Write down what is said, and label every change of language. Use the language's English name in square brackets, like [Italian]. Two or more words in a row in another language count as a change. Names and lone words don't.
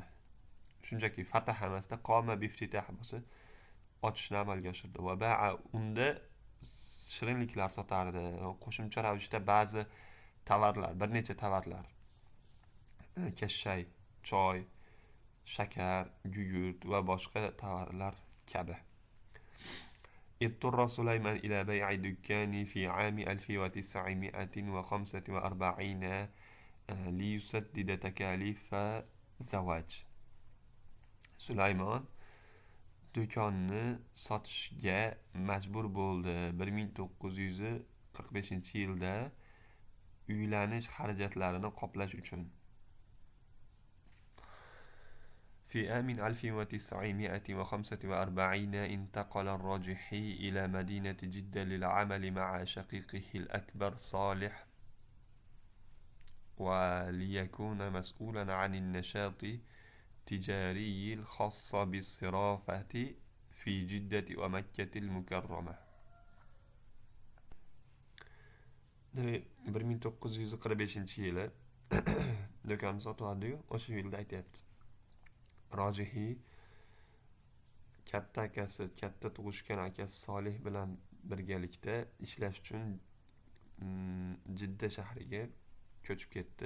[Uzbek] Shunchaki fatah emasda [Arabic] قام بافتتاح [Uzbek] bo'lsa, ochishni amalga oshirdi. Va ba'a, unda shirinliklar sotardi. Qo'shimcha ravishda ba'zi tovarlar, bir necha tovarlar, kashay, choy, shakar, gugurt va boshqa tovarlar kabi. [Arabic] اضطر سليمان إلى بيع دكان في عام 1945 ليسدد تكاليف زواج. [Uzbek] Sulaymon do'konni sotishga majbur bo'ldi 1945-yilda uylanish xarajatlarini qoplash uchun. [Arabic] في عام 1945 انتقل الراجحي إلى مدينة جدة للعمل مع شقيقه الأكبر صالح وليكون مسؤولا عن النشاط التجاري الخاص بالصرافة في جدة ومكة المكرمة. [Uzbek] 1945-yili do'konni sotib oldi-yu, o'sha yilda aytyapti. Rojihiy katta akasi, katta tug'ishgan akasi Solih bilan birgalikda ishlash uchun Jidda shahriga ko'chib ketdi.